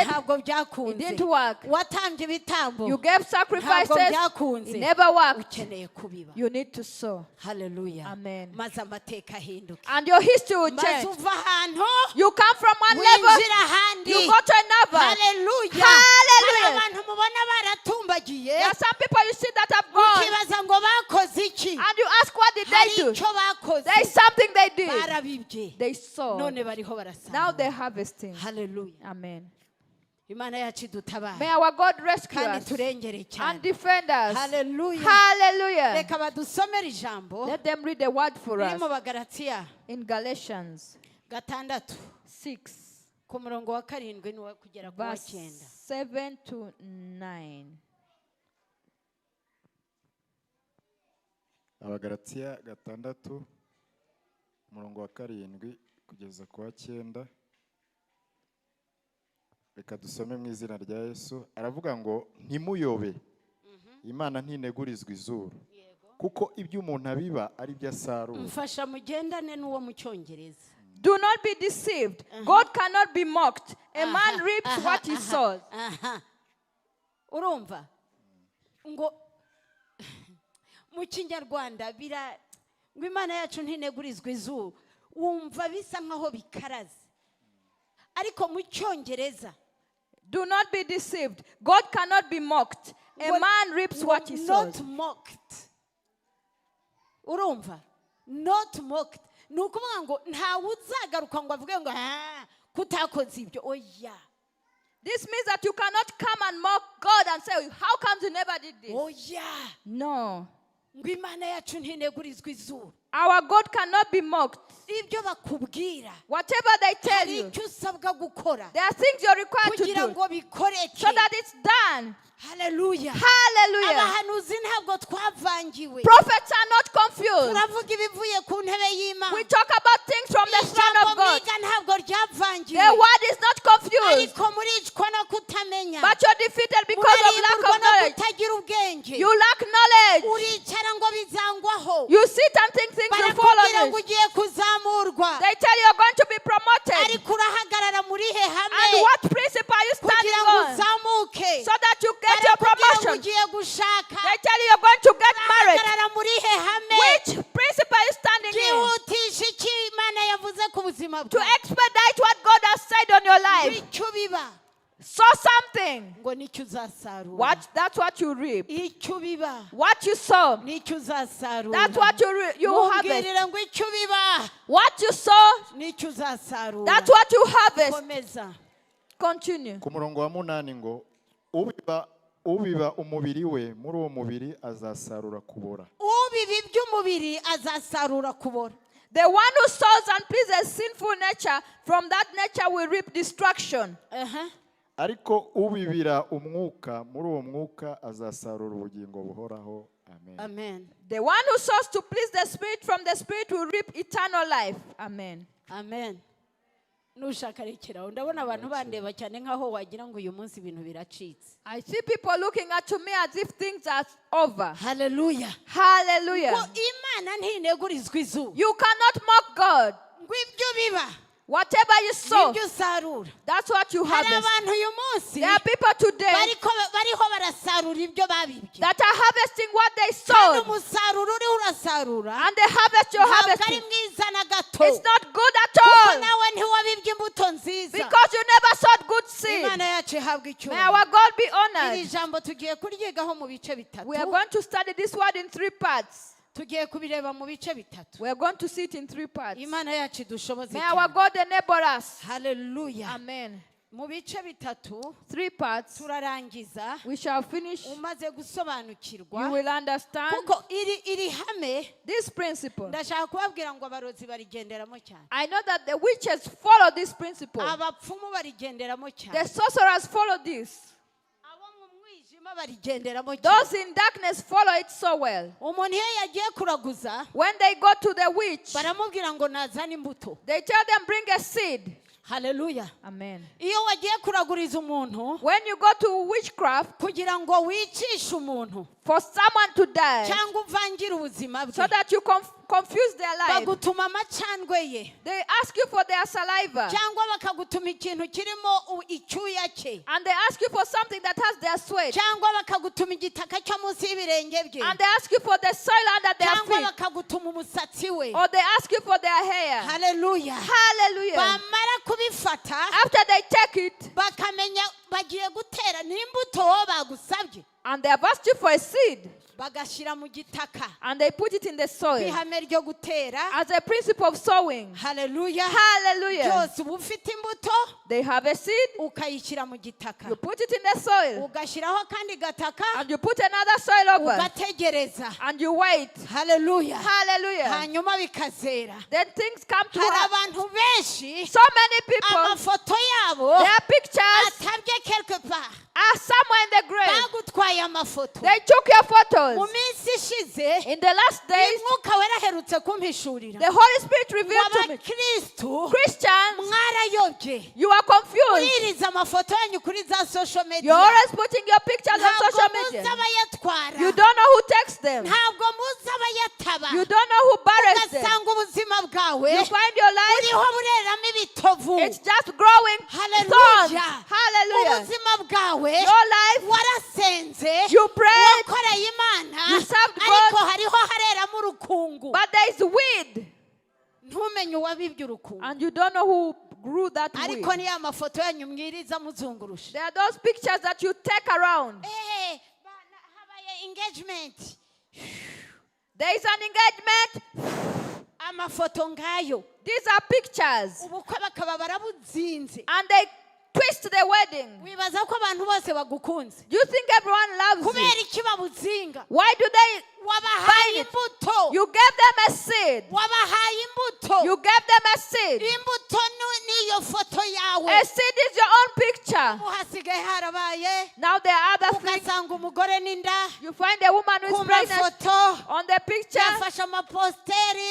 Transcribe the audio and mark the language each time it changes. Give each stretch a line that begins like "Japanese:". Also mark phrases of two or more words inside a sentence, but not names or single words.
Kinyarwanda: ntabwo
English: it
Kinyarwanda: byakunze.
English: didn't work.
Kinyarwanda: Watambye ibitambo
English: You gave
Kinyarwanda: ntabwo
English: sacrifices,
Kinyarwanda: byakunze.
English: it never worked.
Kinyarwanda: Ukeneye kubiba.
English: You need to sow. Hallelujah. Amen.
Kinyarwanda: Maze amateka ahinduke.
English: And your history will
Kinyarwanda: Maze
English: change.
Kinyarwanda: uva ahantu
English: You come from one level,
Kinyarwanda: winjira ahandi.
English: you go to another. Hallelujah. Hallelujah.
Kinyarwanda: Hari abantu mubona baratumbagiye.
English: There are some people you see that have gone,
Kinyarwanda: Ukibaza ngo bakoze iki?
English: and you ask, what did
Kinyarwanda: Hari
English: they do?
Kinyarwanda: icyo bakoze.
English: There is something they did.
Kinyarwanda: Barabibye.
English: They sowed.
Kinyarwanda: None bariho barasarura.
English: Now they're harvesting. Hallelujah. Amen.
Kinyarwanda: Imana yacu
English: May
Kinyarwanda: idutabare
English: our God rescue
Kinyarwanda: kandi
English: us
Kinyarwanda: turengere
English: and
Kinyarwanda: cyane.
English: defend us. Hallelujah. Hallelujah.
Kinyarwanda: Reka badusomere ijambo
English: Let them read the word for
Kinyarwanda: riri
English: us
Kinyarwanda: mu Bagalatiya
English: in Galatians 6 6,
Kinyarwanda: ku murongo wa 7 n'uwa kugera ku wa
English: verse 9. 7 to 9.
Kinyarwanda: Abagalatiya 6 umurongo wa 7 kugeza ku wa 9. Reka dusome mu izina rya Yesu. Aravuga ngo ntimuyobe, Imana ntinegurizwa izuru, kuko ibyo umuntu abiba ari byo asarura. Mfasha mugendane n'uwo mu Cyongereza.
English: Do not be deceived. God cannot be mocked. A man reaps what he sows.
Kinyarwanda: Urumva ngo mu Kinyarwanda ngo Imana yacu ntinegurizwa izuru, wumva bisa nkaho bikaraze. Ariko mu Cyongereza,
English: Do not be deceived. God cannot be mocked. A man reaps what he sows. not mocked. Urumva? Not mocked.
Kinyarwanda: Ni ukuvuga ngo ntawe uzagaruka ngo avuge ngo kutakoze ibyo. Oya.
English: This means that you cannot come and mock God and say, how come you never did this?
Kinyarwanda: Oya.
English: No.
Kinyarwanda: Ngo Imana yacu ntinegurizwa izuru.
English: Our God cannot be mocked.
Kinyarwanda: Ibyo bakubwira,
English: Whatever they tell
Kinyarwanda: hari
English: you,
Kinyarwanda: icyo usabwa gukora
English: there are things you're required to
Kinyarwanda: kugira
English: do
Kinyarwanda: ngo bikoreke.
English: so that it's done. Hallelujah. Hallelujah.
Kinyarwanda: Abahanuzi ntabwo twavangiwe.
English: Prophets are not confused.
Kinyarwanda: Turavuga ibivuye ku ntebe y'Imana.
English: We talk about things from the throne
Kinyarwanda: Ijambo
English: of God.
Kinyarwanda: mwiga ntabwo ryavangiwe.
English: The word is not confused,
Kinyarwanda: Ariko muricwa no kutamenya.
English: but you're defeated because of lack
Kinyarwanda: Murarimburwa
English: of
Kinyarwanda: no
English: knowledge.
Kinyarwanda: kutagira ubwenge.
English: You lack knowledge.
Kinyarwanda: Uricara ngo bizangwaho.
English: You sit and think things will fall
Kinyarwanda: Barakubwira
English: on
Kinyarwanda: ngo
English: it.
Kinyarwanda: ugiye kuzamurwa.
English: They tell you you're going to be promoted.
Kinyarwanda: Ariko urahagarara muri
English: And
Kinyarwanda: Ihame
English: what principle are you standing
Kinyarwanda: kugira ngo
English: on?
Kinyarwanda: uzamuke.
English: So that you get your
Kinyarwanda: Barakubwira ngo
English: promotion.
Kinyarwanda: ugiye gushaka.
English: They tell you you're going to get married.
Kinyarwanda: Urahagarara muri Ihame.
English: Which principle are you standing in?
Kinyarwanda: Byihutisha icyo Imana yavuze ku buzima
English: To
Kinyarwanda: bwawe.
English: expedite what God has said on your life.
Kinyarwanda: Icyo biba
English: Sow something.
Kinyarwanda: ngo nicyo uzasarura.
English: That's what you reap.
Kinyarwanda: Icyo biba
English: What you sow,
Kinyarwanda: nicyo uzasarura.
English: that's what you harvest.
Kinyarwanda: Mubwirire ngo icyo biba
English: What you sow,
Kinyarwanda: nicyo uzasarura.
English: that's what you harvest.
Kinyarwanda: Komeza.
English: Continue.
Kinyarwanda: Ku murongo wa 8 ngo ubiba umubiri we, muri uwo mubiri azasarura kubora. Ubiba iby'umubiri azasarura kubora.
English: The one who sows and pleases sinful nature, from that nature will reap destruction.
Kinyarwanda: Ariko ubibira umwuka, muri uwo mwuka azasarura ubugingo buhoraho. Amen. Amen.
English: The one who sows to please the Spirit, from the Spirit will reap eternal life. Amen. Amen.
Kinyarwanda: Nushaka rekeraho, ndabona abantu bandeba cyane nkaho wagira ngo uyu munsi ibintu biracitse.
English: I see people looking at me as if things are over. Hallelujah. Hallelujah.
Kinyarwanda: Ngo Imana ntinegurizwa izuru.
English: You cannot mock God.
Kinyarwanda: Ngo ibyo biba
English: Whatever you sow,
Kinyarwanda: nibyo usarura.
English: that's what you
Kinyarwanda: Hari
English: harvest.
Kinyarwanda: abantu uyu munsi
English: There are people today
Kinyarwanda: bariho barasarura ibyo babibye.
English: that are harvesting what they
Kinyarwanda: Kandi
English: sowed.
Kinyarwanda: umusaruro uriho urasarura
English: And the harvest you're
Kinyarwanda: ntabwo ari
English: harvesting,
Kinyarwanda: mwiza na gato.
English: it's not good at
Kinyarwanda: Kuko
English: all.
Kinyarwanda: nawe ntiwabibye imbuto nziza.
English: Because you never sowed good seed.
Kinyarwanda: Imana yacu ihabwa
English: May
Kinyarwanda: icyubahiro.
English: our God be
Kinyarwanda: Iri
English: honored.
Kinyarwanda: jambo tugiye kuryigaho mu bice bitatu.
English: We are going to study this word in 3 parts.
Kinyarwanda: Tugiye kubireba mu bice bitatu.
English: We are going to see it in 3 parts.
Kinyarwanda: Imana yacu idushoboze
English: May our
Kinyarwanda: cyane.
English: God enable us. Hallelujah. Amen.
Kinyarwanda: mu bice bitatu
English: 3 parts.
Kinyarwanda: turarangiza
English: We shall finish.
Kinyarwanda: umaze gusobanukirwa
English: You will understand
Kinyarwanda: kuko iri hame
English: this principle.
Kinyarwanda: ndashaka kubabwira ngo abarozi barigenderamo cyane,
English: I know that the witches follow this principle.
Kinyarwanda: abapfumu barigenderamo cyane,
English: The sorcerers follow this.
Kinyarwanda: abo mu mwijima barigenderamo
English: Those
Kinyarwanda: cyane.
English: in darkness follow it so well.
Kinyarwanda: Umuntu iyo yagiye kuraguza
English: When they go to the witch,
Kinyarwanda: baramubwira ngo nazane imbuto.
English: they tell them bring a seed.
Kinyarwanda: Haleluya. Amen. Iyo wagiye kuraguriza umuntu
English: When you go to witchcraft
Kinyarwanda: kugira ngo wicishe umuntu
English: for someone to die,
Kinyarwanda: cyangwa uvangire ubuzima
English: so
Kinyarwanda: bwe,
English: that you confuse their life,
Kinyarwanda: bagutuma amacandwe ye
English: they ask you for their saliva,
Kinyarwanda: cyangwa bakagutuma ikintu kirimo icyuya cye,
English: and they ask you for something that has their sweat,
Kinyarwanda: cyangwa bakagutuma igitaka cyo munsi y'ibirenge bye,
English: and they ask you for the soil under their
Kinyarwanda: cyangwa
English: feet,
Kinyarwanda: bakagutuma umusatsi we.
English: or they ask you for their hair.
Kinyarwanda: Haleluya.
English: Hallelujah.
Kinyarwanda: Bamara kubifata
English: After they take it,
Kinyarwanda: bakamenya bagiye gutera n'imbuto wowe bagusabye,
English: and they have asked you for a seed,
Kinyarwanda: bagashyira mu gitaka
English: and they put it in the soil
Kinyarwanda: ihame ryo gutera.
English: as a principle of sowing.
Kinyarwanda: Haleluya.
English: Hallelujah.
Kinyarwanda: byose uba ufite imbuto
English: They have a seed,
Kinyarwanda: ukayishyira mu gitaka,
English: you put it in the soil,
Kinyarwanda: ugashyiraho akandi gataka
English: and you put another soil over,
Kinyarwanda: ugategereza.
English: and you wait.
Kinyarwanda: Haleluya.
English: Hallelujah.
Kinyarwanda: hanyuma bikazera.
English: Then things come to
Kinyarwanda: hari
English: us.
Kinyarwanda: abantu benshi
English: So many people,
Kinyarwanda: amafoto yabo
English: their pictures
Kinyarwanda: atabye
French: quelque part,
English: are somewhere in the grave.
Kinyarwanda: bagutwaye amafoto.
English: They took your
Kinyarwanda: Mu
English: photos.
Kinyarwanda: minsi ishize
English: In the last days,
Kinyarwanda: umwuka wera aherutse kumpishurira
English: the Holy Spirit revealed to me,
Kinyarwanda: abakristu
English: Christians,
Kinyarwanda: mwarayobye,
English: you are confused.
Kinyarwanda: uririza amafoto yanyu kuri za social
English: You're media, always putting your pictures on
Kinyarwanda: ntabwo
English: social
Kinyarwanda: muzi
English: media.
Kinyarwanda: abayatwara,
English: You don't know who takes them.
Kinyarwanda: ntabwo muzi abayataba,
English: You don't know who buries them.
Kinyarwanda: ugasanga ubuzima bwawe
English: You find your life,
Kinyarwanda: uriho bureramo ibitovu.
English: it's just growing thorns.
Kinyarwanda: Haleluya.
English: Hallelujah.
Kinyarwanda: ubuzima bwawe
English: Your life,
Kinyarwanda: warasenze,
English: you prayed,
Kinyarwanda: wakoreye Imana,
English: you served
Kinyarwanda: ariko
English: God,
Kinyarwanda: hariho hareramo urukungu,
English: but there is weed,
Kinyarwanda: ntumenye uwabibye urukungu.
English: and you don't know who grew that weed.
Kinyarwanda: Ariko niyo amafoto yanyu mwiriza muzungurusha.
English: There are those pictures that you take around.
Kinyarwanda: Habaye engagement,
English: There is an engagement.
Kinyarwanda: amafoto ngayo,
English: These are pictures.
Kinyarwanda: ubukwe bakaba barabuzinze.
English: And they twist the wedding.
Kinyarwanda: Wibaza ko abantu bose bagukunze,
English: You think everyone loves you.
Kinyarwanda: kubera iki babuzinga?
English: Why do they?
Kinyarwanda: Wabahaye imbuto,
English: You gave them a seed.
Kinyarwanda: wabahaye imbuto.
English: You gave them a seed.
Kinyarwanda: Imbuto niyo foto yawe.
English: A seed is your own picture.
Kinyarwanda: Ubu hasigaye harabaye,
English: Now there are other things.
Kinyarwanda: ugasanga umugore n'inda
English: You find a woman who
Kinyarwanda: ku
English: is pregnant
Kinyarwanda: mafoto,
English: on the picture.
Kinyarwanda: yafashe amaposteri,